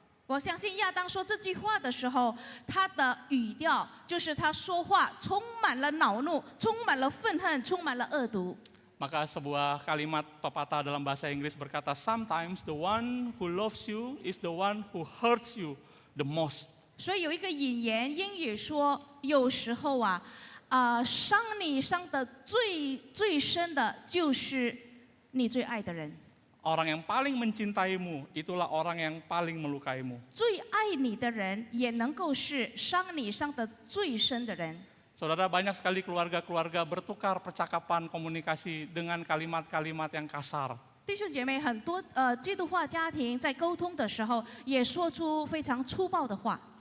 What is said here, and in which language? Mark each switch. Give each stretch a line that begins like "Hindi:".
Chinese: 我相信亚当说这句话的时候，他的语调就是他说话充满了恼怒，充满了愤恨，充满了恶毒。
Indonesian: Maka sebuah kalimat pepatah dalam bahasa Inggris berkata,
English: sometimes the one who loves you is the one who hurts you the most.
Chinese: 所以有一个引言，英语说，有时候啊，伤你伤的最深的就是你最爱的人。
Indonesian: Orang yang paling mencintaimu, itulah orang yang paling melukaimu.
Chinese: 最爱你的人，也能够是伤你伤得最深的人。
Indonesian: Saudara, banyak sekali keluarga-keluarga bertukar percakapan komunikasi dengan kalimat-kalimat yang kasar.
Chinese: 弟兄姐妹，很多基督化家庭在沟通的时候，也说出非常粗暴的话，